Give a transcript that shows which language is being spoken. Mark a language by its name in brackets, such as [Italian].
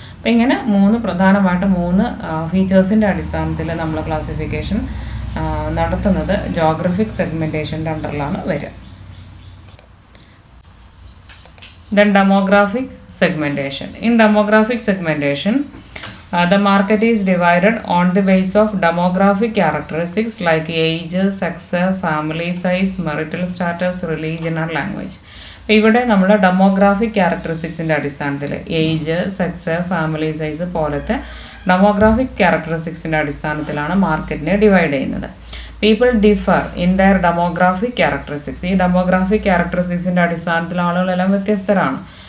[Malayalam] അപ്പോൾ ഇങ്ങനെ പ്രധാനമായിട്ട് മൂന്ന് ഫീച്ചേഴ്സിൻ്റെ അടിസ്ഥാനത്തിൽ നമ്മൾ ക്ലാസിഫിക്കേഷൻ നടത്തുന്നത് ജോഗ്രഫിക് സെഗ്മെൻറ്റേഷൻ്റെ അണ്ടറിലാണ് വരിക. [English] Then demographic segmentation. In demographic segmentation, the market is divided on the basis of demographic characteristics like age, sex, family size, marital status, religion or language. [Malayalam] ഇവിടെ നമ്മൾ ഡെമോഗ്രാഫിക് ക്യാരക്ടറിസ്റ്റിക്സിൻ്റെ അടിസ്ഥാനത്തിൽ ഏജ്, സെക്സ്, ഫാമിലി സൈസ് പോലത്തെ demographic ക്യാരക്ടറിസ്റ്റിക്സിൻ്റെ അടിസ്ഥാനത്തിലാണ് മാർക്കറ്റിനെ divide ചെയ്യുന്നത്. [English] People differ in their demographic characteristics. [Malayalam] ഈ demographic ക്യാരക്ടറിസ്റ്റിക്സിൻ്റെ അടിസ്ഥാനത്തിൽ ആളുകളെല്ലാം വ്യത്യസ്തരാണ്.